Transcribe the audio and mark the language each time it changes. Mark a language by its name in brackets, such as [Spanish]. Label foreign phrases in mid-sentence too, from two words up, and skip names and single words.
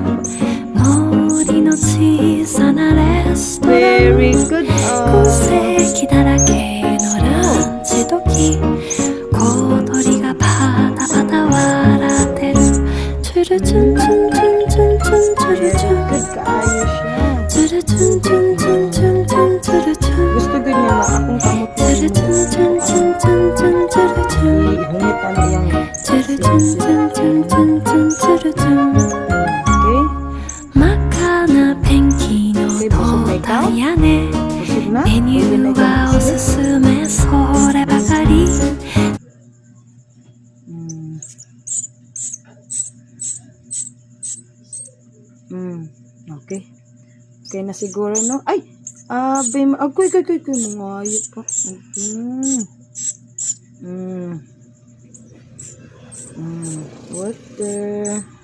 [Japanese] 森の小さなレストラン、 [English] Very good. [Japanese] 空席だらけのランチ時、小鳥がパタパタ笑ってる。チュルチュンチュンチュンチュンチュンチュルチュン、 [Cebuano] Good kaayo siya. [Japanese] チュルチュンチュンチュンチュンチュンチュルチュン、 [Cebuano] Gusto din niya na akong kamot [Japanese] チュルチュンチュンチュンチュンチュンチュルチュン、 [Cebuano] ihungitan na yung [Japanese] チュルチュンチュンチュンチュンチュンチュルチュン。 [Cebuano] okay? [Japanese] 真っ赤なペンキの通った屋根、 [Cebuano] Busog na? [Japanese] メニューはおすすめそればかり。 [Cebuano] Okay. Okay na siguro, no? Ay! Agoy, mga ayot ka. Water.